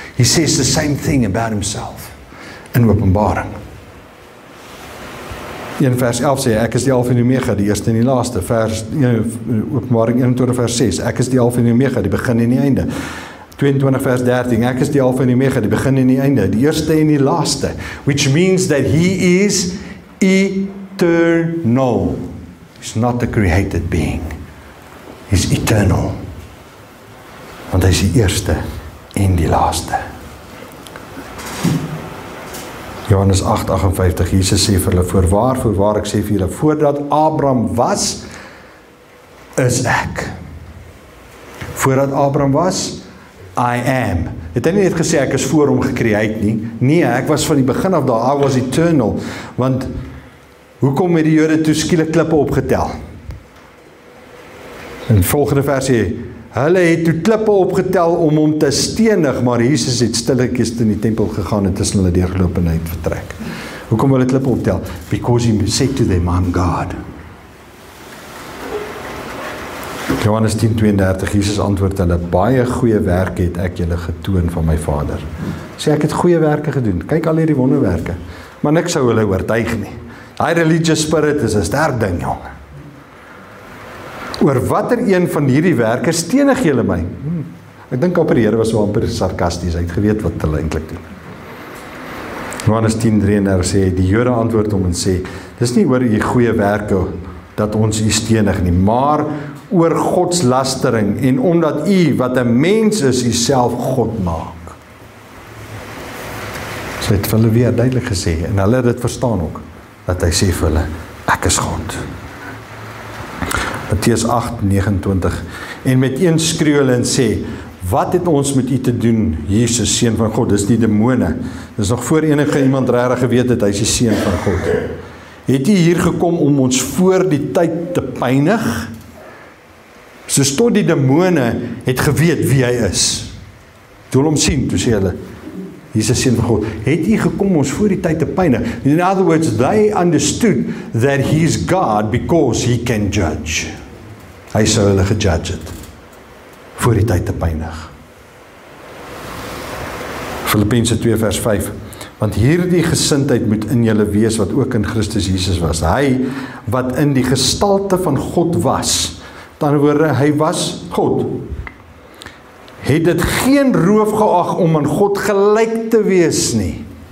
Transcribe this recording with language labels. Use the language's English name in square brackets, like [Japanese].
[English] He says the same thing about himself in Openbaring. [Afrikaans] 1 vers 11 sê, ek is die Alfa en die Omega, die eerste en die laaste. Openbaring 21 vers 6, ek is die Alfa en die Omega, die begin en die einde. 22 vers 13, ek is die Alfa en die Omega, die begin en die einde, die eerste en die laaste. [English] Which means that he is eternal. He's not a created being. He's eternal. [Afrikaans] Want hy is die eerste en die laaste. Johannes 8:58, Jesus sê vir hulle, voorwaar ek sê vir julle, voordat Abraham was, is ek. Voordat Abraham was, [English] I am. [Afrikaans] Het hy nie net gesê ek is voor hom gecreate nie? Nee, ek was van die begin af daar, [English] I was eternal. [Afrikaans] Want hoekom het die Jode toe skielik klippe opgetel? In die volgende vers sê, hulle het toe klippe opgetel om hom te stenig, maar Jesus het stilletjies in die tempel gegaan en tussen hulle deurgeloop en uit vertrek. Hoekom wil hy klippe optel? [English] Because he said to them, I'm God. [Afrikaans] Johannes 10:32, Jesus antwoord hulle, baie goeie werke het ek julle getoon van my Vader. Sê ek het goeie werke gedoen, kyk al hierdie wonderwerke, maar niks sou hulle oortuig nie. Daai religious spirit is 'n sterk ding, jong. Oor watter een van hierdie werke stenig julle my? Ek dink op die Here was so amper sarkasties, hy het geweet wat hulle eintlik doen. Johannes 10:33 sê, die Jode antwoord hom en sê, dis nie oor u goeie werke dat ons u stenig nie, maar oor godslastering en omdat u wat 'n mens is, u self God maak. So Hy het vir hulle weer duidelik gesê, en hulle het dit verstaan ook, dat hy sê vir hulle, ek is God. Matteus 8:29, en met een skreeu hulle en sê, wat het ons met u te doen, Jesus, seun van God? Dis die demone. Dis nog voor enige iemand regtig geweet het, hy is die seun van God. Het u hier gekom om ons voor die tyd te pynig? Soos tot die demone het geweet wie hy is. Toe hulle hom sien, toe sê hulle, Jesus seun van God, het u gekom om ons voor die tyd te pynig? [English] In other words, they understood that he's God because he can judge. [Afrikaans] Hy sou hulle gejudge het, voor die tyd te pynig. Filippense 2 vers 5, want hierdie gesindheid moet in julle wees wat ook in Christus Jesus was. Hy wat in die gestalte van God was, met ander woorde, hy was God, het dit geen roof geag om aan God gelyk te wees nie.